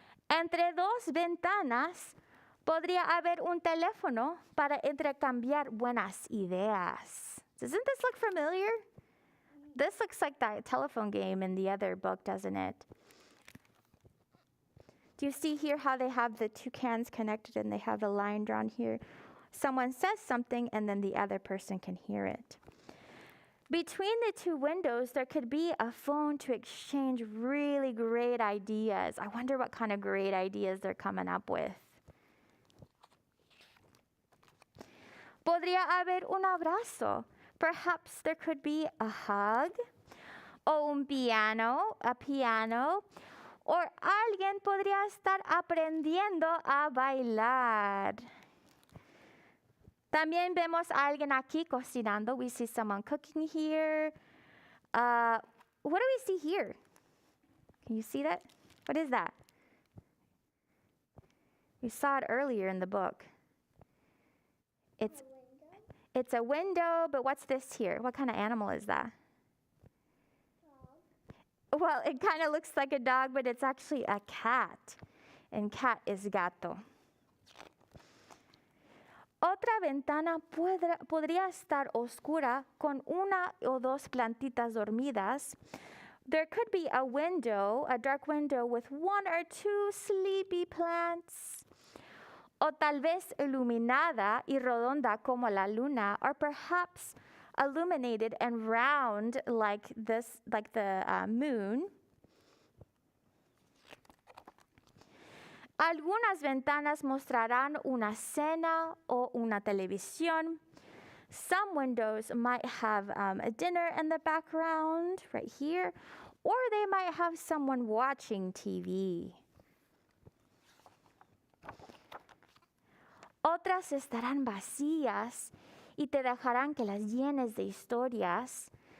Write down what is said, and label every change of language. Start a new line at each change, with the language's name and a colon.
Spanish: Entre dos ventanas podría haber un teléfono para intercambiar buenas ideas.
English: Doesn't this look familiar? This looks like that telephone game in the other book, doesn't it? Do you see here how they have the two cans connected and they have the line drawn here? Someone says something and then the other person can hear it. Between the two windows, there could be a phone to exchange really great ideas. I wonder what kind of great ideas they're coming up with.
Spanish: Podría haber un abrazo.
English: Perhaps there could be a hug.
Spanish: O un piano,
English: a piano.
Spanish: O alguien podría estar aprendiendo a bailar. También vemos a alguien aquí cocinando.
English: We see someone cooking here. What do we see here? Can you see that? What is that? We saw it earlier in the book. It's a window, but what's this here? What kind of animal is that? Dog. Well, it kind of looks like a dog, but it's actually a cat. And cat is gato.
Spanish: Otra ventana podría estar oscura con una o dos plantitas dormidas.
English: There could be a window, a dark window with one or two sleepy plants.
Spanish: O tal vez iluminada y redonda como la luna,
English: or perhaps illuminated and round like the moon.
Spanish: Algunas ventanas mostrarán una cena o una televisión.
English: Some windows might have a dinner in the background right here, or they might have someone watching TV.
Spanish: Otras estarán vacías y te dejarán que las llenes de historias.